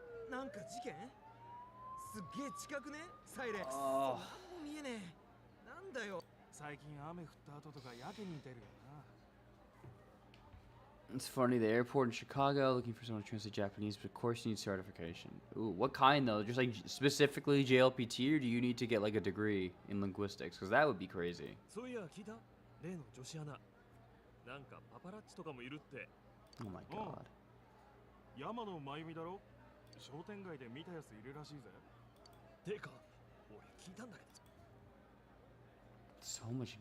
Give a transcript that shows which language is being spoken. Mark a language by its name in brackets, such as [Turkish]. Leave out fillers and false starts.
[Japanese] なんか事件すっげえ近くねサイレン。あもう見えねえ。なんだよ。最近雨降った後とかやけに似てるよな。 [English] It's funny, the airport in Chicago looking for someone to translate Japanese, but of course you need certification. Ooh, what kind though? Just like specifically JLPT, or do you need to get like a degree in linguistics? Because that would be crazy. [Japanese] そういや聞いた例の女子アナ。なんかパパラッチとかもいるって。 [English] Oh my god. [Japanese] 山野真由美だろ。商店街で見たやついるらしいぜ。てか俺聞いたんだけど。 [English] So much